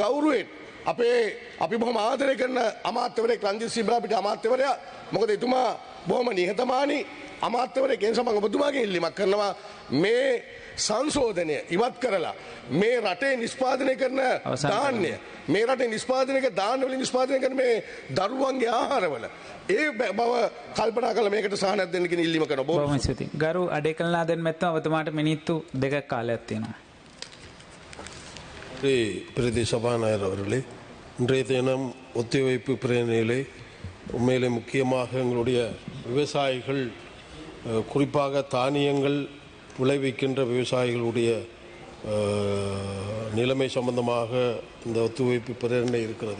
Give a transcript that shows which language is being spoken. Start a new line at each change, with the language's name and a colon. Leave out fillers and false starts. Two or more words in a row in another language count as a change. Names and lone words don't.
Sinhala: මං ගෞරවයෙන් අපි බොහොම ආදරය කරන අමාත්‍යවරයෙක් රංජිත් සියඹලා පිට අමාත්‍යවරයා මොකද එතුමා බොහොම නිහතමානී අමාත්‍යවරයෙක් ඒ නිසා මම ඔබතුමාගෙන් ඉල්ලීමක් කරනවා මේ සංශෝධනය ඉවත් කරලා මේ රටේ නිෂ්පාදනය කරන ධාන්‍ය මේ රටේ නිෂ්පාදනය කරන ධාන්‍ය වලින් නිෂ්පාදනය කරන මේ දරුවන්ගේ ආහාරවල ඒ බව කල්පනා කරලා මේකට සහනයක් දෙන්න කියන ඉල්ලීම කරනවා. බොහොම ස්තුතියි. ගරු අඩේකල්නාදෙන් මැත්තම ඔබතුමාට මිනිත්තු 2ක් කාලයක් තියෙනවා.
Tamil: பிரதி சபாநாயகர் அவர்களே, இன்றைய தினம் ஒத்திவைப்பு பிரேரணையிலே உண்மையிலே முக்கியமாக எங்களுடைய விவசாயிகள் குறிப்பாக தானியங்கள் விளைவிக்கின்ற விவசாயிகளுடைய நிலைமை சம்பந்தமாக இந்த ஒத்துழைப்பு பிரேரணை இருக்கிறது.